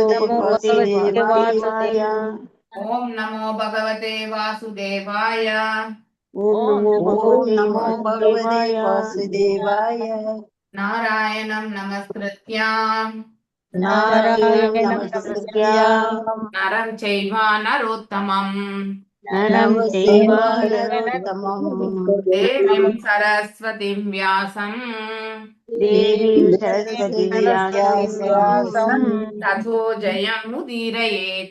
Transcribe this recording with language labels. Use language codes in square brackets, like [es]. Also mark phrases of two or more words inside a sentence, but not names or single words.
[sa] பகவதே பகவதே வாசுதேவாய வாசுதேவாய ओं नमो भगवते वासुदेवाय ओं नमो ஓம் பகவதே नमो भगवते வாசுதேவாய வாசுதேவாய नारायणं नमस्कृत्याम् நாராயணம் நாராயணம் நமஸ்கிருத்யா நமஸ்கிருத்யாம் नरं चैव नरोत्तमम् नरं चैव நரோத்தமம் देवीं सरस्वतीं व्यासम् देवीं सरस्वती व्यासम् வியாசம் ततो जयम् उदीरयेत्